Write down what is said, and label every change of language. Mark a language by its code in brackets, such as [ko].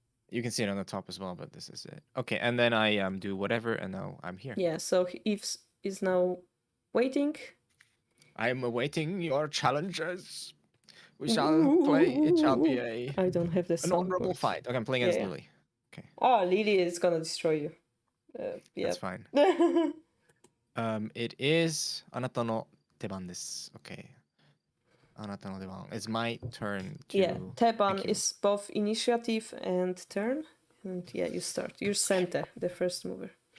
[en] You can see it on the top as well, but this is it. Okay, and then I do whatever, and now I'm here. Yeah. So Yves is now waiting. I'm awaiting your challenges. We shall play. It shall be I don't have the an honorable soundboard. fight. Okay, I'm playing against Lily. Okay. Oh, Lily is gonna destroy you. Yeah. That's fine. It is [ja] あなたの手番です。 [en] Okay. [ja] あなたの出番. [en] It's my turn to. Yeah, Teban is both initiative and turn. And yeah, you start. You're Sente, the first mover.